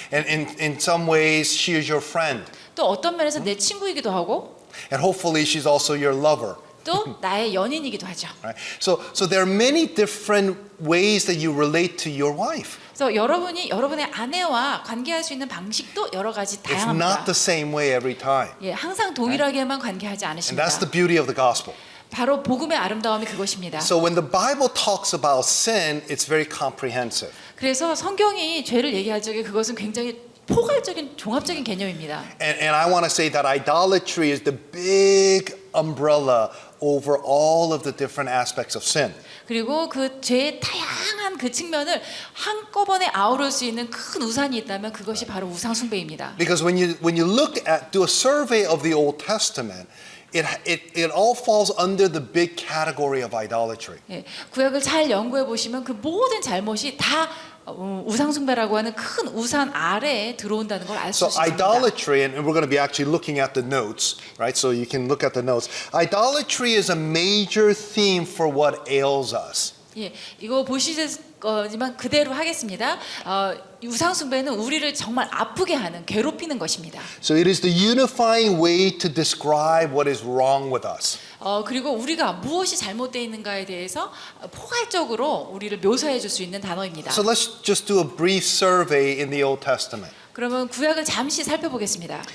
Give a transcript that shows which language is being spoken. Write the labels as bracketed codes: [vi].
[en] And in some ways, she is your friend. [ko] 또 어떤 면에서 내 친구이기도 하고 [en] And hopefully, she's also your lover. [ko] 또 나의 연인이기도 하죠. [en] Right? So there are many different ways that you relate to your wife. [ko] 그래서 여러분이 여러분의 아내와 관계할 수 있는 방식도 여러 가지 [en] It's not [ko] 다양합니다. [en] the same way every time. [ko] 예, 항상 동일하게만 관계하지 [en] And [ko] 않으십니다. [en] that's the beauty of the gospel. [ko] 바로 복음의 아름다움이 그것입니다. [en] So when the Bible talks about sin, it's very comprehensive. [ko] 그래서 성경이 죄를 얘기할 적에 그것은 굉장히 포괄적인 종합적인 개념입니다. [en] And I want to say that idolatry is the big umbrella over all of the different aspects of sin. [ko] 그리고 그 죄의 다양한 그 측면을 한꺼번에 아우를 수 있는 큰 우산이 있다면 그것이 바로 우상 숭배입니다. [en] Because when you do a survey of the Old Testament, it all falls under the big category of idolatry. [ko] 예, 구약을 잘 연구해 보시면 그 모든 잘못이 다 우상 숭배라고 하는 큰 우산 아래에 들어온다는 걸 알 수 [en] So [ko] 있습니다. [en] idolatry, and we're going to be actually looking at the notes, right? So you can look at the notes. Idolatry is a major theme for what ails us. [ko] 예, 이거 보실 거지만 그대로 하겠습니다. 우상 숭배는 우리를 정말 아프게 하는, 괴롭히는 것입니다. [en] So it is the unifying way to describe what is wrong with us. [ko] 그리고 우리가 무엇이 잘못되어 있는가에 대해서 포괄적으로 우리를 묘사해 줄 수 있는 단어입니다. [en] So let's just do a brief survey in the Old Testament. [ko] 그러면 구약을 잠시 살펴보겠습니다.